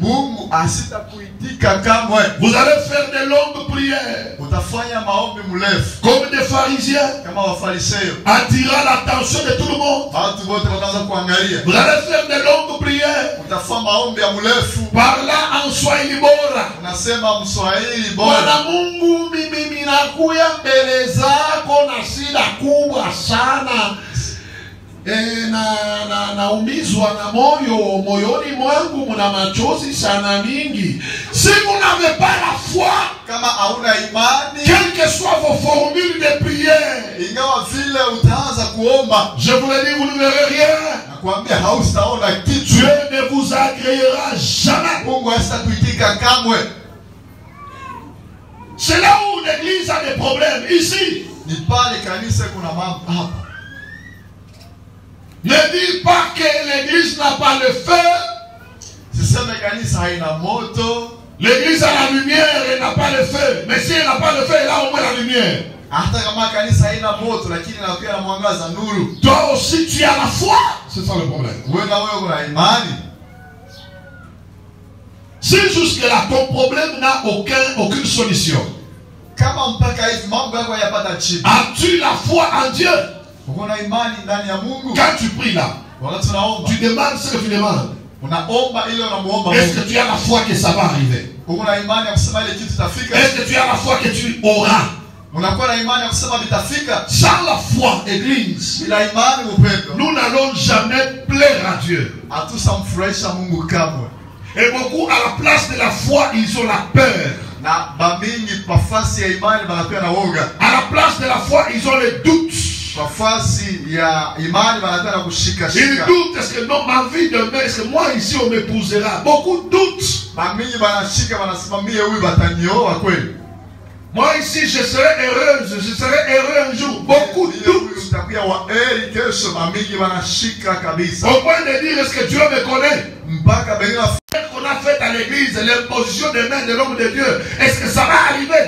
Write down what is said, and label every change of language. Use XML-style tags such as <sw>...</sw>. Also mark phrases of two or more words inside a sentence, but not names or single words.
<fr>Vous allez faire de longues prières comme des pharisiens, attirant l'attention de tout le monde. Vous allez faire de longues prières parlant en Swahili bora.</fr> <sw>Bwana Mungu, mimi ninakuja mbele zako na shida kubwa sana. Naumizwa na moyoni mwangu muna machozi sana mingi.</sw> <fr>Si vous n'avez pas la foi, quelles que soient vos formules de prière, je vous le dis, vous ne verrez rien. Dieu ne vous agréera jamais. C'est là où l'église a des problèmes. Ici, Ne dis pas que l'église n'a pas le feu.</fr> <sw>Siseme kanisa haina moto.</sw> <fr>L'église a la lumière et n'a pas le feu. Mais si elle n'a pas le feu, elle a au moins la lumière.</fr> <sw>Hata kama kanisa haina moto lakini inakuwa na mwangaza nuru.</sw> <fr>Toi aussi tu as la foi. C'est ça le problème.</fr> <sw>Wewe na wewe una imani.</sw> <fr>Si jusque-là ton problème n'a aucune solution.</fr> <sw>Kama mpaka hivi mambo yako hayapata jibu.</sw> <fr>As-tu la foi en Dieu?</fr> <sw>Una imani ndani ya Mungu.</sw> <fr>Quand tu pries là,</fr> <sw>wakati unaomba,</sw> <fr>tu demandes ce que tu demandes.</fr> <sw>Unaomba ile unamuomba Mungu.</sw> <fr>Est-ce que tu as la foi que ça va arriver?</fr> <sw>Una imani ya kusema ile kitu itafika?</sw> <fr>Est-ce que tu as la foi que tu auras?</fr> <sw>Unakuwa na imani ya kusema vitafika?</sw> <fr>Sans la foi, église,</fr> <sw>bila imani upendo,</sw> <fr>nous n'allons jamais plaire à Dieu.</fr> <sw>Hatutamfurahisha Mungu kamwe.</sw> <fr>Et beaucoup à la place de la foi, ils ont la peur.</fr> <sw>Na bamingi pafasi ya imani banakuwa na woga.</sw> <fr>À la place de la foi, ils ont les doutes.</fr> <sw>Pafasi ya imani banakuwa na kushika shika.</sw> <fr>Ils doutent, est-ce que non, ma vie demain, est-ce que moi ici on m'épousera? Beaucoup doutent.</fr> <sw>Bamingi banashika banasimamia huyu batanioa kweli.</sw> <fr>Moi ici je serai heureuse, je serai heureux un jour. Beaucoup doutent. Au point de dire, est-ce que Dieu me connaît? Qu'on a fait à l'église, l'imposition des mains de l'homme de Dieu, est-ce que ça va arriver?</fr>